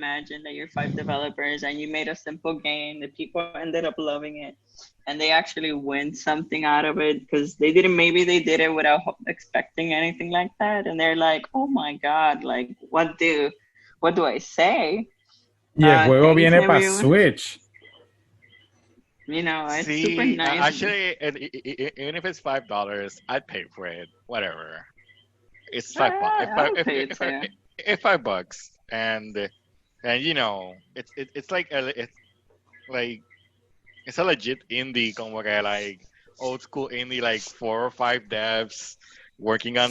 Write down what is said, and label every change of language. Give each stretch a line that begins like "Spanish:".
English: Imagine that you're 5 developers and you made a simple game. The people ended up loving it, and they actually win something out of it because maybe they did it without expecting anything like that, and they're like, oh my god, like what do I say?
Spanish: Y el juego viene para Switch.
English: You know, it's super nice. Actually, even if it's $5, I'd pay for it. Whatever. It's $5. $5, and it's like like it's a legit indie,
Spanish: como que
English: like old school indie, like 4 or 5 devs working on